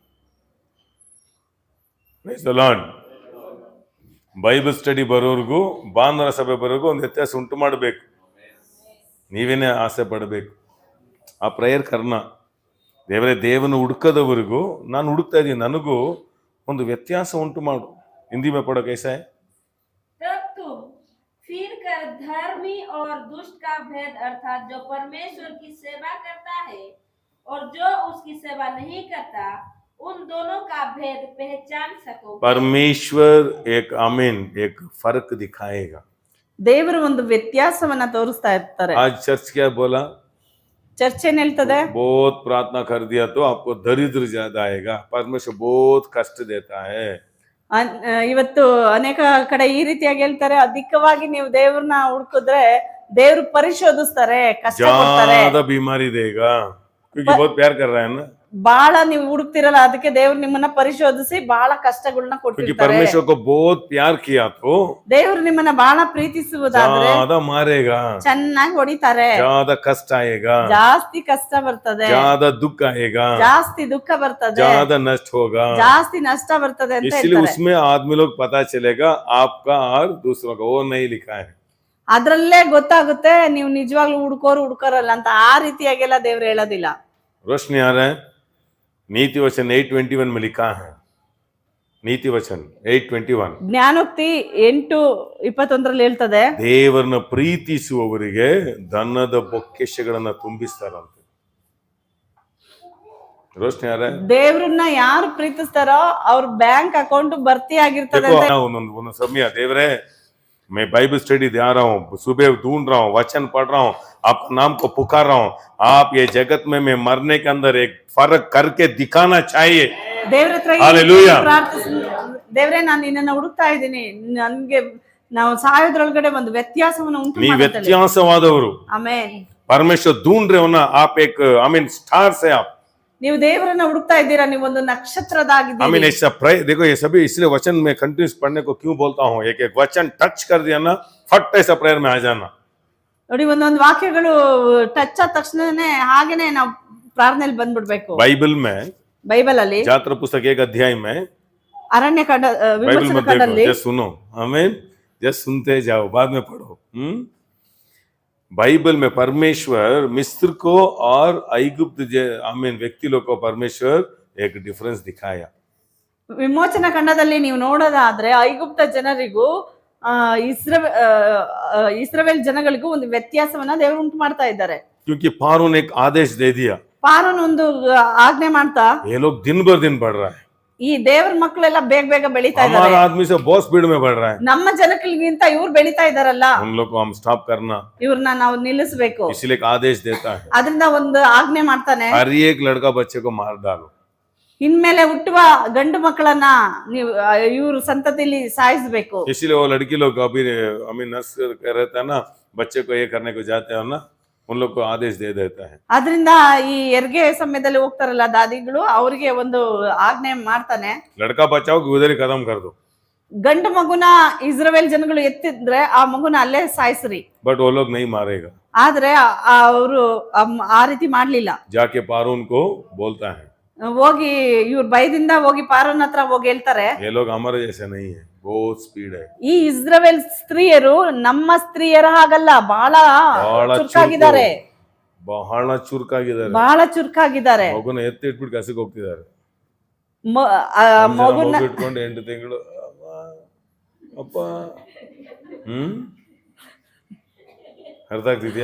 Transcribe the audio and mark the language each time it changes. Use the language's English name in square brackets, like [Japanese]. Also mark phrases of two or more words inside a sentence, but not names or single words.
[English] Bible study [Kannada] ಬರೋರ್ಗೂ ಭಾನುವಾರ ಸಭೆ ಬರೋರ್ಗೂ ಒಂದು ವ್ಯತ್ಯಾಸ ಉಂಟು ಮಾಡಬೇಕು. ನೀವೇನೇ ಆಸೆ ಪಡಬೇಕು. ಆ ಪ್ರೇಯರ್ ಕರ್ನ ದೇವರೇ, ದೇವನ ಹುಡುಕದವರಿಗೂ ನಾನು ಹುಡುಕ್ತಾ ಇದ್ದೀನಿ, ನನಗೂ ಒಂದು ವ್ಯತ್ಯಾಸ ಉಂಟು ಮಾಡು. [Hindi] हिंदी में पढ़ो कैसा है? फिर कर धर्मी और दुष्ट का भेद, अर्थात जो परमेश्वर की सेवा करता है और जो उसकी सेवा नहीं करता, उन दोनों का भेद पहचान सको. परमेश्वर एक एक फर्क दिखाएगा. [Kannada] ದೇವರು ಒಂದು ವ್ಯತ್ಯಾಸವನ್ನ ತೋರಿಸ್ತಾ ಇರ್ತಾರೆ. [Hindi] आज चर्च क्या बोला? [Kannada] ಚರ್ಚ್ ಏನ್ ಹೇಳ್ತದೆ? [Hindi] बहुत प्रार्थना कर दिया तो आपको दरिद्र ज्यादा आएगा. परमेश्वर बहुत कष्ट देता है. [Kannada] ಇವತ್ತು ಅನೇಕ ಕಡೆ ಈ ರೀತಿಯಾಗಿ ಹೇಳ್ತಾರೆ, ಅಧಿಕವಾಗಿ ನೀವು ದೇವ್ರನ್ನ ಹುಡುಕಿದ್ರೆ ದೇವ್ರು ಪರಿಶೋಧಿಸ್ತಾರೆ, ಕಷ್ಟ ಕೊಡ್ತಾರೆ. [Hindi] ज्यादा बीमारी देगा क्योंकि बहुत प्यार कर रहा है ना. [Kannada] ಬಹಳ ನೀವು ಹುಡುಕ್ತಿರಲ್ಲ, ಅದಕ್ಕೆ ದೇವ್ರು ನಿಮ್ಮನ್ನ ಪರಿಶೋಧಿಸಿ ಬಹಳ ಕಷ್ಟಗಳನ್ನ ಕೊಟ್ಟಿರ್ತಾರೆ. [Hindi] परमेश्वर को बहुत प्यार किया तो [Kannada] ದೇವ್ರು ನಿಮ್ಮನ್ನ ಬಹಳ ಪ್ರೀತಿಸುವುದಾದ್ರೆ [Hindi] ज्यादा मारेगा, [Kannada] ಚೆನ್ನಾಗಿ ಹೊಡಿತಾರೆ, [Hindi] ज्यादा कष्ट आएगा, [Kannada] ಜಾಸ್ತಿ ಕಷ್ಟ ಬರ್ತದೆ, [Hindi] ज्यादा दुख आएगा, [Kannada] ಜಾಸ್ತಿ ದುಃಖ ಬರ್ತದೆ, [Hindi] ज्यादा नष्ट होगा, [Kannada] ಜಾಸ್ತಿ ನಷ್ಟ ಬರ್ತದೆ ಅಂತ [Hindi] इसलिए [Kannada] ಹೇಳ್ತಾರೆ. [Hindi] उसमें आदमी लोग पता चलेगा आपका और दूसरों का. वो नहीं लिखा है. [Kannada] ಅದ್ರಲ್ಲೇ ಗೊತ್ತಾಗುತ್ತೆ ನೀವು ನಿಜವಾಗ್ಲೂ ಹುಡುಕೋರಲ್ಲ ಅಂತ. ಆ ರೀತಿಯಾಗೆಲ್ಲ ದೇವ್ರು ಹೇಳೋದಿಲ್ಲ. [Hindi] रोशनी आ रहा है. नीति वचन 8:21 में लिखा है. नीति वचन 8:21 [Kannada] ಜ್ಞಾನೋಕ್ತಿ 8:21 ಹೇಳ್ತದೆ, ದೇವರನ್ನ ಪ್ರೀತಿಸುವವರಿಗೆ ಧನದ ಬೊಕ್ಕೆಶಗಳನ್ನ ತುಂಬಿಸ್ತಾರಂತೆ. [Hindi] रोशनी आ ರहा है. [Kannada] ದೇವ್ರನ್ನ ಯಾರು ಪ್ರೀತಿಸ್ತಾರೋ ಅವ್ರ [English] bank account [Kannada] ಭರ್ತಿ ಆಗಿರ್ತದೆ ಅಂತ. ಒಂದು ಸಮಯ ದೇವರೇ, [Hindi] मैं [English] Bible study [Hindi] दे रहा हूँ, सुबह ढूंढ रहा हूँ, वचन पढ़ रहा हूँ, आपका नाम को पुकार रहा हूँ. आप ये जगत में मैं मरने के अंदर एक फर्क करके दिखाना चाहिए. [Kannada] ದೇವ್ರ ಹತ್ರ [Hindi] हालेलुया. [Kannada] ದೇವ್ರೇ, ನಾನು ನಿನ್ನನ್ನ ಹುಡುಕ್ತಾ ಇದ್ದೀನಿ, ನನ್ಗೆ ನಾವು ಸಾಯೋದ್ರೊಳಗಡೆ ಒಂದು ವ್ಯತ್ಯಾಸವನ್ನು ಉಂಟು ನೀ ಮಾಡಿ. ವ್ಯತ್ಯಾಸವಾದವರು. ಆಮೆನ್. [Hindi] परमेश्वर ढूंढ रहे हो ना, आप एक स्टार से आप. [Kannada] ನೀವು ದೇವರನ್ನ ಹುಡುಕ್ತಾ ಇದ್ದೀರಾ, ನೀವು ಒಂದು ನಕ್ಷತ್ರದಾಗಿದ್ದೀರಿ. [Hindi] ऐसा देखो, ये सभी इसलिए वचन में कंटिन्यूस पढ़ने को क्यों बोलता हूँ. एक एक वचन टच कर दिया ना, फट ऐसा प्रेयर में आ जाना. [Kannada] ನೋಡಿ, ಒಂದೊಂದು ವಾಕ್ಯಗಳು ಟಚ್ ಆದ ತಕ್ಷಣನೇ ಹಾಗೇನೆ ನಾವು ಪ್ರಾರ್ಥನೆಯಲ್ಲಿ ಬಂದ್ಬಿಡ್ಬೇಕು. ಬೈಬಲ್ ಅಲ್ಲಿ [Hindi] जात्रा पुस्तक 1 अध्याय में [Kannada] ಅರಣ್ಯ ಕಾಂಡ ವಿಮೋಚನ ಕಾಂಡದಲ್ಲಿ [Hindi] सुनो. आमीन. जस्ट सुनते जाओ, बाद में पढ़ो. बाइबल में परमेश्वर मिस्र को और ऐगुप्त व्यक्ति लोग को परमेश्वर एक डिफरेंस दिखाया. [Kannada] ವಿಮೋಚನ ಖಂಡದಲ್ಲಿ ನೀವು ನೋಡೋದಾದ್ರೆ ಐಗುಪ್ತ ಜನರಿಗೂ ಇಸ್ರಾಯೇಲ್ ಜನಗಳಿಗೂ ಒಂದು ವ್ಯತ್ಯಾಸವನ್ನ ದೇವರು ಉಂಟು ಮಾಡ್ತಾ ಇದ್ದಾರೆ. [Hindi] क्योंकि फारून एक आदेश दे दिया. [Kannada] ಫಾರೋನ್ ಒಂದು ಆಜ್ಞೆ ಮಾಡ್ತಾ, [Hindi] ये लोग दिन भर दिन बढ़ रहा है. [Kannada] ಈ ದೇವರ ಮಕ್ಕಳೆಲ್ಲ ಬೇಗ ಬೇಗ ಬೆಳೀತಾ ಇದ್ದಾರೆ. [Hindi] हमारा आदमी से बहुत स्पीड में बढ़ रहा है. [Kannada] ನಮ್ಮ ಜನಗಳಿಗಿಂತ ಇವ್ರು ಬೆಳೀತಾ ಇದಾರಲ್ಲ, [Hindi] उन लोग को हम स्टॉप करना. [Kannada] ಇವ್ರನ್ನ ನಾವು ನಿಲ್ಲಿಸಬೇಕು. [Hindi] इसलिए एक आदेश देता है. [Kannada] ಅದರಿಂದ ಒಂದು ಆಜ್ಞೆ ಮಾಡ್ತಾನೆ, [Hindi] हर एक लड़का बच्चे को मार डालो. [Kannada] ಇನ್ಮೇಲೆ ಹುಟ್ಟುವ ಗಂಡು ಮಕ್ಕಳನ್ನ ನೀವು ಇವ್ರ ಸಂತತಿಲಿ ಸಾಯಿಸಬೇಕು. [Hindi] इसलिए वो लड़की लोग अभी नर्स रहता है ना, बच्चे को ये करने को जाते हैं ना, उन लोग को आदेश दे देता है. [Kannada] ಅದರಿಂದ ಈ ಹೆರಿಗೆ ಸಮಯದಲ್ಲಿ ಹೋಗ್ತಾರಲ್ಲ ದಾದಿಗಳು, ಅವರಿಗೆ ಒಂದು ಆಜ್ಞೆ ಮಾಡ್ತಾನೆ, [Hindi] लड़का बचाओ उधर ही खत्म कर दो. [Kannada] ಗಂಡು ಮಗುನ ಇಸ್ರಾಯೇಲ್ ಜನಗಳು ಎತ್ತಿದ್ರೆ ಆ ಮಗುನ ಅಲ್ಲೇ ಸಾಯಿಸ್ರಿ. [Hindi] बट वो लोग नहीं मारेगा. [Kannada] ಆದ್ರೆ ಅವರು ಆ ರೀತಿ ಮಾಡ್ಲಿಲ್ಲ. [Hindi] जाके पारून को बोलता है, [Kannada] ಹೋಗಿ ಇವ್ರ ಭಯದಿಂದ ಹೋಗಿ ಪಾರೋನ್ ಹತ್ರ ಹೋಗಿ ಹೇಳ್ತಾರೆ, [Hindi] ये लोग हमारे जैसे नहीं है, बहुत स्पीड है. [Kannada] ಈ ಇಸ್ರಾಯೇಲ್ ಸ್ತ್ರೀಯರು ನಮ್ಮ ಸ್ತ್ರೀಯರ ಹಾಗಲ್ಲ, ಬಹಳ ಚುರುಕಾಗಿದ್ದಾರೆ, ಬಹಳ ಚುರುಕಾಗಿದ್ದಾರೆ, ಬಹಳ ಚುರುಕಾಗಿದ್ದಾರೆ. ಮಗುನ ಎತ್ತಿ ಇಟ್ಬಿಟ್ಟು ಕಸಕ್ಕೆ ಹೋಗ್ತಿದ್ದಾರೆ. ಮಗುನ ಇಟ್ಕೊಂಡು 8 ತಿಂಗಳು ಅಪ್ಪ. ಅರ್ಥ ಆಗ್ತಿದ್ಯಾ?